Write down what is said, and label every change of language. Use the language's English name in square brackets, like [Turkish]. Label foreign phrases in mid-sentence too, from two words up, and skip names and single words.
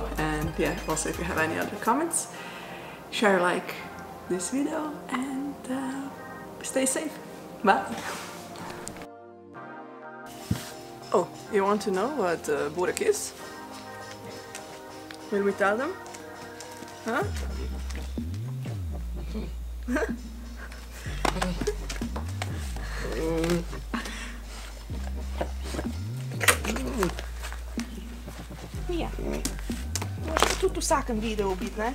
[English] And yeah, also if you have any other comments, share, like this video, and stay safe. Bye. Oh, you want to know what burek is? Will we tell them? Huh? [Slovenian] Ja. Moraš tudi v vsakem videu biti, ne?